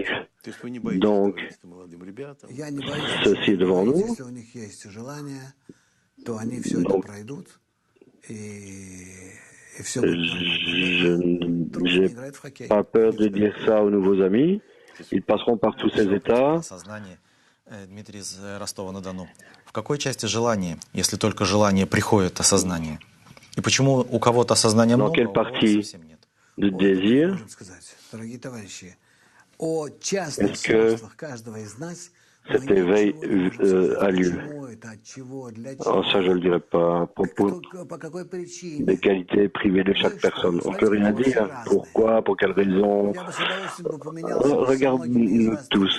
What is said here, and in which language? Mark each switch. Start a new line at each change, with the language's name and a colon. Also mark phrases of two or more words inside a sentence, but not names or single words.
French: Donc, ceci est devant nous. Donc, je n'ai pas peur de dire ça aux nouveaux amis. Ils passeront par tous ces états.
Russian: Дмитрий из Ростова-на-Дону. В какой части желания, если только желание приходит осознание? И почему у кого-то осознания много, а у кого-то совсем нет?
French: De désir, est-ce que cet éveil a lieu? Alors ça, je ne le dirai pas à propos des qualités privées de chaque personne. On ne peut rien dire. Pourquoi? Pour quelle raison? Regarde-nous tous.